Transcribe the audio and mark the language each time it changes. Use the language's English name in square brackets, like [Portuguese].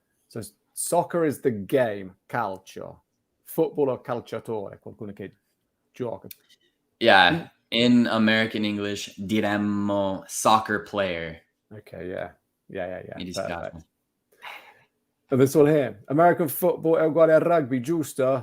[English] So soccer is the game, calcio. [Italian] Footballer, calciatore, qualcuno che gioca. [English] Yeah. In American English [Italian] diremmo [English] soccer player. Okay, yeah. [Italian] Mi dispiace. [English] And this one here, American football [Italian] è uguale a rugby, giusto?